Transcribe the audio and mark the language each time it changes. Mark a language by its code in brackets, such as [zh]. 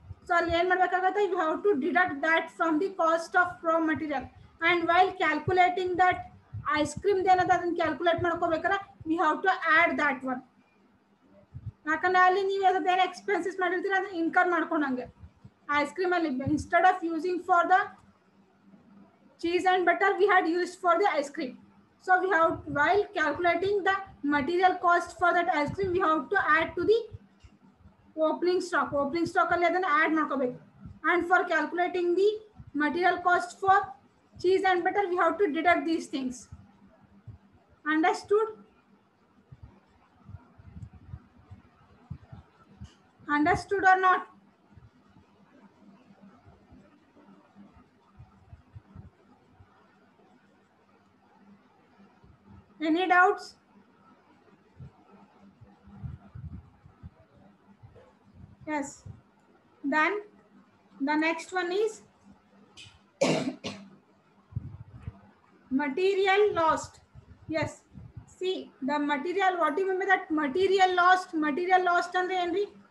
[kn] So ಅಲ್ಲಿ ಏನು ಮಾಡಬೇಕಾಗುತ್ತೆ, [en] You have to deduct that from the cost of raw material. And while calculating that ice ಕ್ರೀಮ್ದು [kn] ಏನದ ಅದನ್ನ calculate ಮಾಡ್ಕೋಬೇಕಾರೆ [en] We have to add that one. [kn] ಯಾಕಂದ್ರೆ ಅಲ್ಲಿ ನೀವು ಅದೇನು ಎಕ್ಸ್ಪೆನ್ಸಸ್ ಮಾಡಿರ್ತೀರ ಅದನ್ನ ಇನ್ಕರ್ ಮಾಡ್ಕೊಂಡಂಗೆ. [en] ice cream ಅಲ್ಲಿ instead of using for the cheese and butter we had used for the ice cream. So we have, while calculating the material cost for that ice cream, we have to add to the opening stock [kn] ಅಲ್ಲಿ ಅದನ್ನ add ಮಾಡ್ಕೋಬೇಕು. [en] And for calculating the material cost for cheese and butter we have to deduct these things. Understood? Understood or not? Any doubts? Yes. Then the next one is material lost. Yes. See the material, what do you mean by that? [kn] Material lost ಅಂದ್ರೆ ಏನ್ರಿ?